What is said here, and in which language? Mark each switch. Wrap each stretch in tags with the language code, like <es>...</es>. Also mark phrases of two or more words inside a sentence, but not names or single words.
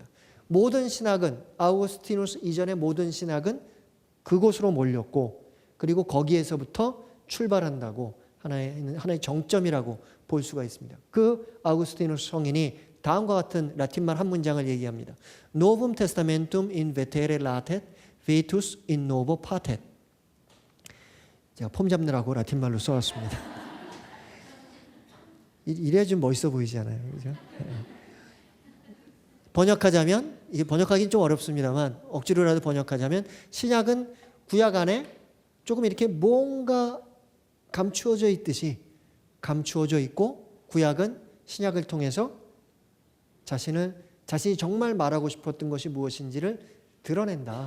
<ko>모든 신학은, 아우구스티누스 이전의 모든 신학은 그곳으로 몰렸고, 그리고 거기에서부터 출발한다고 하나의 정점이라고 볼 수가 있습니다. 그 아우구스티누스 성인이 다음과 같은 라틴말 한 문장을 얘기합니다.</ko> <la>Novum testamentum in vetere latet, vetus in novo patet.</la> <ko>제가 폼 잡느라고 라틴말로 써왔습니다. 이래야 좀 멋있어 보이잖아요. 그죠? 번역하자면, 이게 번역하기는 좀 어렵습니다만 억지로라도 번역하자면, 신약은 구약 안에 조금 이렇게 뭔가 감추어져 있듯이 감추어져 있고, 구약은 신약을 통해서 자신이 정말 말하고 싶었던 것이 무엇인지를 드러낸다.</ko>